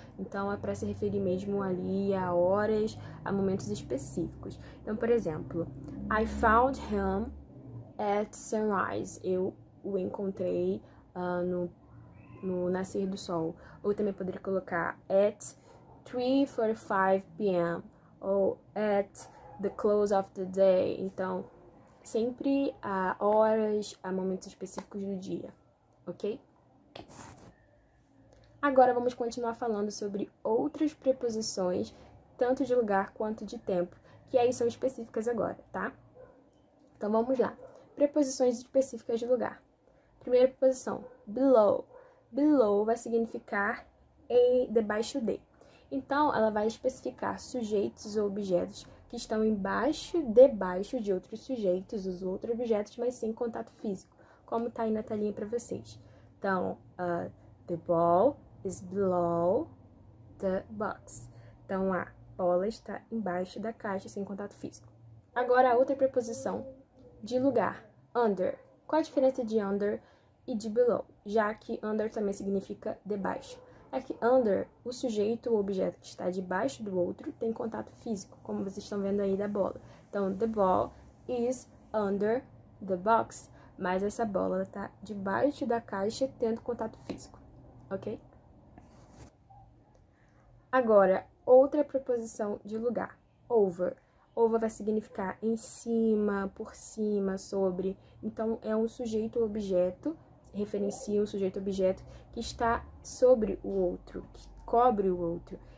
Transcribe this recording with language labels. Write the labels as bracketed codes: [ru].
[pt] Então, é para se referir mesmo ali a horas, a momentos específicos. Então, por exemplo, [en] I found him at sunrise. [pt] Eu o encontrei no nascer do sol. Ou também poderia colocar [en] at 3:45 p.m. ou at the close of the day. [pt] Então, sempre a horas, a momentos específicos do dia, ok? Agora vamos continuar falando sobre outras preposições, tanto de lugar quanto de tempo, que aí são específicas agora, tá? Então vamos lá. Preposições específicas de lugar. Primeira preposição, below. Below vai significar debaixo de. Então, ela vai especificar sujeitos ou objetos que estão debaixo de outros sujeitos, os outros objetos, mas sem contato físico, como tá aí na telinha para vocês. Então, [en] the ball is below the box. [pt] Então, a bola está embaixo da caixa, sem contato físico. Agora, a outra preposição de lugar, under. Qual a diferença de under e de below? Já que under também significa debaixo. É que under, o sujeito ou objeto que está debaixo do outro tem contato físico, como vocês estão vendo aí da bola. Então, [en] the ball is under the box. [pt] Mas essa bola está debaixo da caixa tendo contato físico, ok? Agora, outra preposição de lugar, over. Over vai significar em cima, por cima, sobre. Então, é um sujeito ou objeto, referencia um sujeito ou objeto que está sobre o outro, que cobre o outro.